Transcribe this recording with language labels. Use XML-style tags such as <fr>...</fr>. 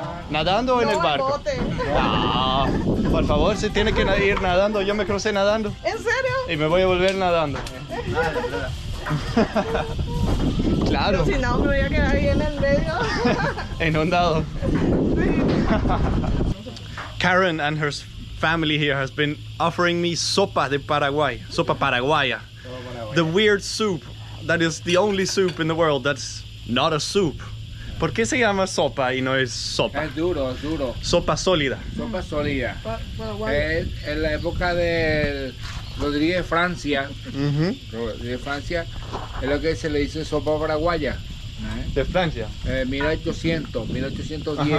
<es>¿Nadando o en No, el barco? bote. Ah, por favor, se tiene que ir nadando. Yo me crucé nadando ¿En serio? y me voy a volver nadando. Claro, Si no, me voy a quedar ahí en el medio. inundado.</es> <en>Karen and her family here has been offering me sopa de Paraguay, sopa paraguaya. The weird soup that is the only soup in the world that's not a soup.</en> <es>¿Por qué se llama sopa y no es sopa? Es duro, es duro. Sopa sólida. Sopa sólida. Paraguay. En la época de Rodríguez de Francia, Ujú. Rodríguez de Francia, es lo que se le dice sopa paraguaya. De Francia. 1800, 1810,</es>